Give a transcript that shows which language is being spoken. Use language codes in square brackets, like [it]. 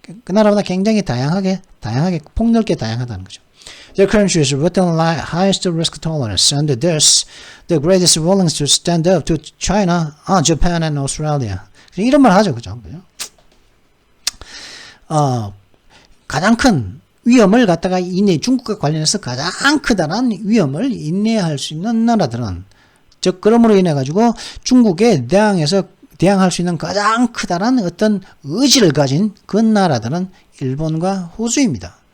[ko] 그 나라마다 굉장히 다양하게 폭넓게 다양하다는 거죠. [en] The countries with the highest risk tolerance and thus the greatest willingness to stand up to China are Japan and Australia. [ko] 이런 말 하죠, 그죠? 가장 큰 위험을 갖다가 중국과 관련해서 가장 크다란 위험을 인내할 수 있는 나라들은, 즉 그러므로 인해 가지고 중국에 대항할 수 있는 가장 크다란 어떤 의지를 가진 그 나라들은 일본과 호주입니다.